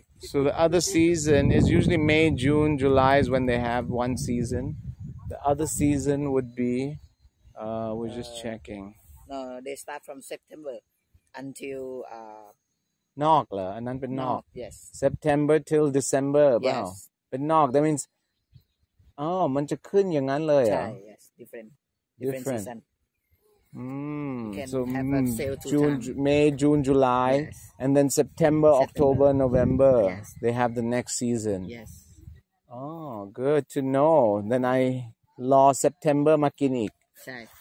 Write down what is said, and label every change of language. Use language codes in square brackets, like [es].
[en] so the other season is usually May June July is when they have one season the other season would be we're just checking no they start from September until [th] นอกเหรออันนั้นเป็นนอก [en] yes September till December [th] เปล่าเป็นนอก [en] that means [th] มันจะขึ้นอย่างนั้นเลย ใช่ [en] yes different season so June May June July and then September October November they have the next season yes good to know then I รอ September มากินอีก [th] ใช่